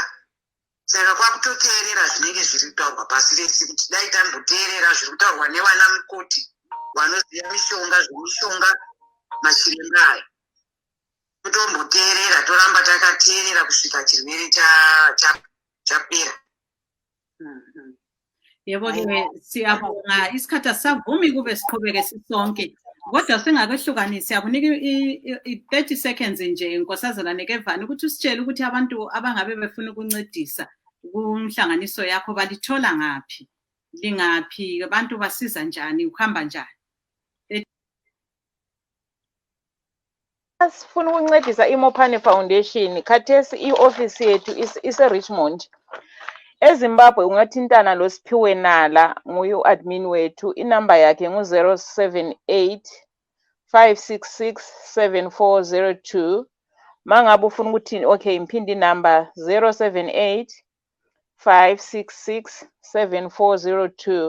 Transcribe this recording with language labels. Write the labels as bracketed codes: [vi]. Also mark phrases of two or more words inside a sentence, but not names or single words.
[sn] Saka kwakutoteerera zvinenge zviri kutaurwa pasi rese kuti dai tamboteerera zviri kutaurwa nevana mukoti vanoziva mishonga zvemishonga machiremba aya. Totomboteerera toramba takateerera kusvika chirwere chapera. [nd] Yebo ke siyabonga isikhathi asavumi kube siqhubeke sisonke. Kodwa singakehlukanisi akunika i-30 seconds nje inkosazana nekevani ukuthi usitshele ukuthi abantu abangabe befuna ukuncedisa kunhlanganiso yakho balithola ngaphi, lingaphi, abantu basiza njani, ukuhamba njani? Sifuna ukuncedisa iMopane Foundation, khathesi i-office yethu ise-Richmond. EZimbabwe ungathintana loSiphiwe Nala, nguye u-admin wethu. Inamba yakhe ngu-078 566 7402. Mangabe ufuna ukuthi okay imphindi inamba 078 566 7402.